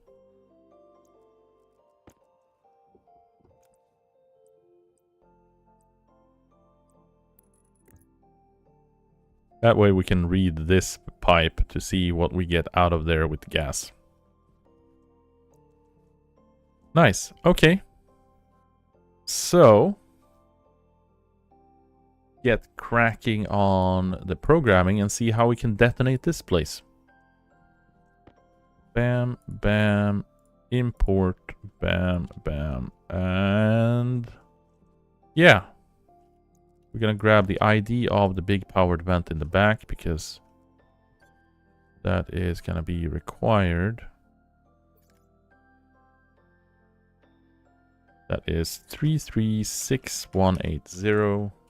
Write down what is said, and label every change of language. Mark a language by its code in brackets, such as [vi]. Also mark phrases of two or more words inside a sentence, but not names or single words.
[en] That way we can read this pipe to see what we get out of there with the gas. Nice. Okay. So, get cracking on the programming and see how we can detonate this place. Bam, bam, import, bam, bam, and yeah. We're gonna grab the ID of the big powered vent in the back because that is gonna be required. That is 336180.